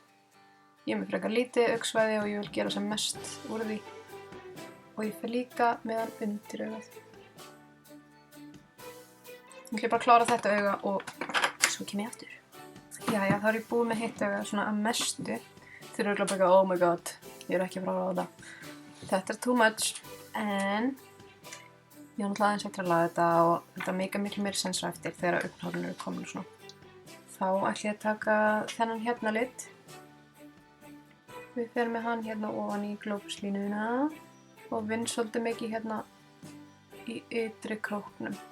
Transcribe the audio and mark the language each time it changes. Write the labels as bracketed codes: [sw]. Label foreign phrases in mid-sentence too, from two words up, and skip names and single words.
[is] Ég er með frekar lítið augsvæði og ég vil gera sem mest úr því. Og ég fer líka með hann undir augað. Ég ætla bara að klára þetta auga og svo kem ég aftur. Jæja, þá er ég búið með hitt auga svona að mestu. Þið eru örugglega bara [en] oh my god, [is] ég er ekki að fara að ráða þetta. Þetta er [en] too much, [is] en ég var náttúrulega aðeins eftir að laga þetta og þetta meikar miklu meiri sens á eftir þegar augnhárun eru komin og svona. Þá ætla ég að taka þennan hérna lit. Við ferum með hann hérna ofan í glóbuslínuna og vinn svolítið mikið hérna í ytri króknum.